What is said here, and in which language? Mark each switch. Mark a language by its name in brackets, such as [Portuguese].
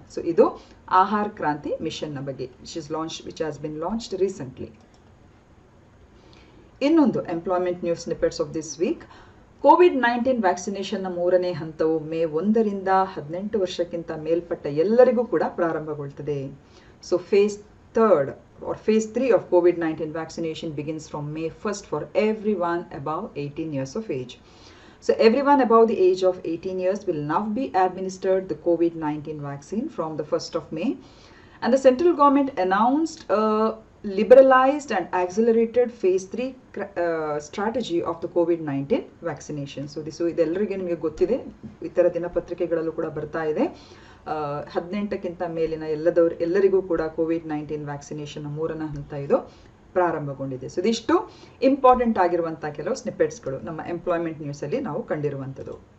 [Kannada] So ಇದು ಆಹಾರ ಕ್ರಾಂತಿ ಮಿಷನ್ನ ಬಗ್ಗೆ, [English] Which has been launched recently. [Kannada] ಇನ್ನೊಂದು [English] Employment news snippets of this week. [Kannada] COVID-19 ವ್ಯಾಕ್ಸಿನೇಷನ್ನ 3ನೇ ಹಂತವು ಮೇ 1ರಿಂದ 18 ವರ್ಷಕ್ಕಿಂತ ಮೇಲ್ಪಟ್ಟ ಎಲ್ಲರಿಗೂ ಕೂಡ ಪ್ರಾರಂಭಗೊಳ್ಳುತ್ತದೆ. [English] So phase 3 of COVID-19 vaccination begins from May 1st for everyone above 18 years of age. So everyone above the age of 18 years will now be administered the COVID-19 vaccine from the 1st of May. And the central government announced a liberalized and accelerated phase 3 strategy of the COVID-19 vaccination. [Kannada] So ಇದೆಲ್ಲರಿಗೆ ನಿಮಗೆ ಗೊತ್ತಿದೆ, ಇತರ ದಿನಪತ್ರಿಕೆಗಳಲ್ಲೂ ಕೂಡ ಬರ್ತಾ ಇದೆ. 18ಕ್ಕಿಂತ ಮೇಲಿನ ಎಲ್ಲರಿಗೂ ಕೂಡ COVID-19 vaccination 3ನೇ ಹಂತ ಇದು ಪ್ರಾರಂಭಗೊಂಡಿದೆ. ಸೊ ಇದಿಷ್ಟು ಇಂಪಾರ್ಟೆಂಟ್ ಆಗಿರುವಂಥ ಕೆಲವು ಸ್ನಿಪೆಟ್ಸ್ಗಳು ನಮ್ಮ ಎಂಪ್ಲಾಯ್ಮೆಂಟ್ ನ್ಯೂಸಲ್ಲಿ ನಾವು ಕಂಡಿರುವಂಥದ್ದು.